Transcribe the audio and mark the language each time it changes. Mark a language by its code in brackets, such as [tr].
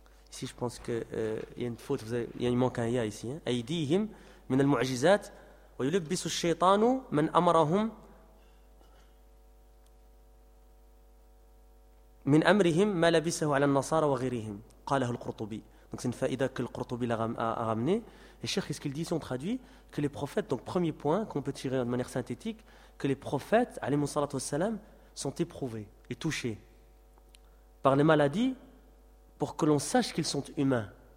[fr] Ici, je pense que il manque un ya ici. [ar] أيديهم من المعجزات ويلبس الشيطان من أمرهم من أمرهم ما لبسه على النصارى وغيرهم قاله القرطبي. [fr] Donc c'est une faïda que le Qurtubi a ramené. Et Cheikh, ce qu'il dit ici, on traduit que les prophètes, donc premier point qu'on peut tirer de manière synthétique, que les prophètes, alayhi salatu wa salam, sont éprouvés et touchés par les maladies pour que l'on sache qu'ils sont humains.